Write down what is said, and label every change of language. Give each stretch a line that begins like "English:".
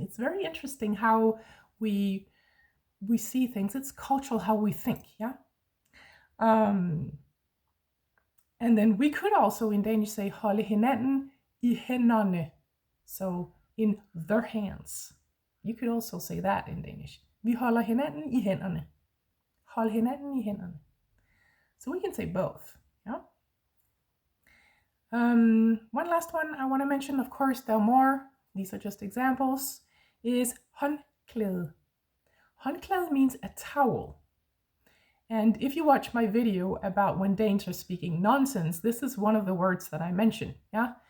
English: It's very interesting how we see things. It's cultural how we think, yeah? And then we could also in Danish say
Danish: holde hinanden i hænderne.
English: So in their hands. You could also say that in Danish.
Danish: Vi holder hinanden i hænderne. Hold hinanden i hænderne.
English: So we can say both, yeah? One last one I want to mention, of course, there are more. These are just examples, is håndklæde. Håndklæde means a towel. And if you watch my video about when Danes are speaking nonsense, this is one of the words that I mention, yeah?